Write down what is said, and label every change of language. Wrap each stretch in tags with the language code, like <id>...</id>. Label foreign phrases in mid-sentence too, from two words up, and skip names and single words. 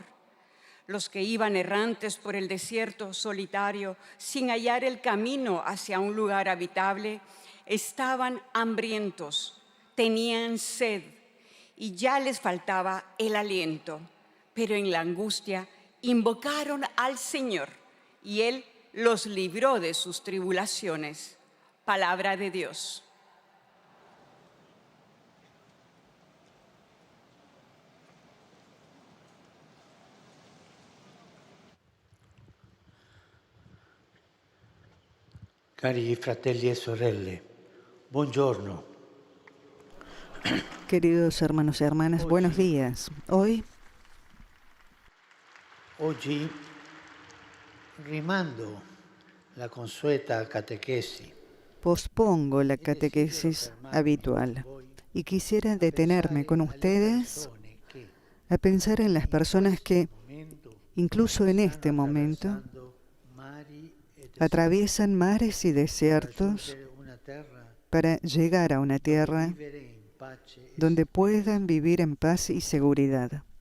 <es>Los que iban errantes por el desierto solitario, sin hallar el camino hacia un lugar habitable, estaban hambrientos, tenían sed y ya les faltaba el aliento. Pero en la angustia invocaron al Señor y Él los libró de sus tribulaciones. Palabra de Dios.</es> <it>Cari fratelli e sorelle, buongiorno.</it> <es>Queridos hermanos y hermanas, buenos días. Hoy</es> <it>Oggi rimando la consueta catechesi.</it> <es>pospongo la catequesis habitual y quisiera detenerme con ustedes a pensar en las personas que, incluso en este momento, atraviesan mares y desiertos para llegar a una tierra donde puedan vivir en paz y seguridad.</es>